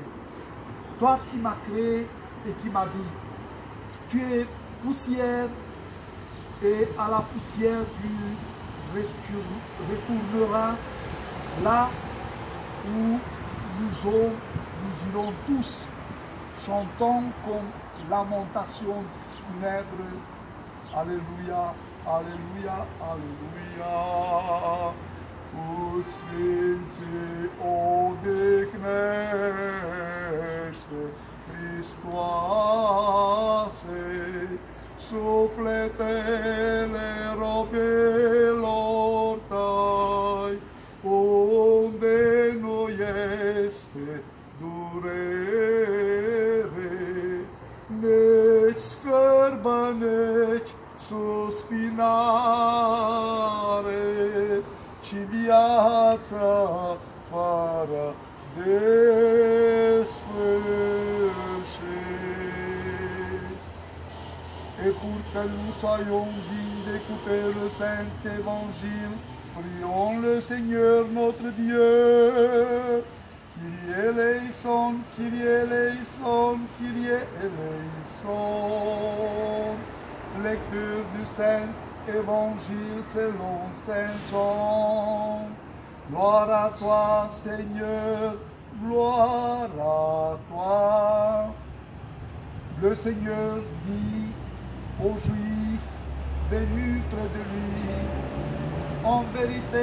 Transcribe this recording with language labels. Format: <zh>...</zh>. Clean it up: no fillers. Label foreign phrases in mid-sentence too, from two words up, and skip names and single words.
<fr>Toi qui m'as créé et qui m'as dit, tu es poussière et à la poussière tu retourneras, là où nous irons tous, chantant comme lamentation funèbre. Alléluia, Alléluia, Alléluia.</fr> <ro>Cu Sfinții odihnește, Hristoase, sufletele robilor tăi, unde nu este durere, nici scârbă, nici suspinare, ci viața fără desfârșit.</ro> <fr>Et pour que nous soyons dignes d'écouter le Saint Évangile, prions le Seigneur notre Dieu.</fr> <el>Κύριε ελέησον, Κύριε ελέησον, Κύριε ελέησον.</el> <fr>Lecture du Saint Évangile selon Saint Jean. Gloire à toi, Seigneur, gloire à toi. Le Seigneur dit aux Juifs venus près de lui, en vérité,</fr>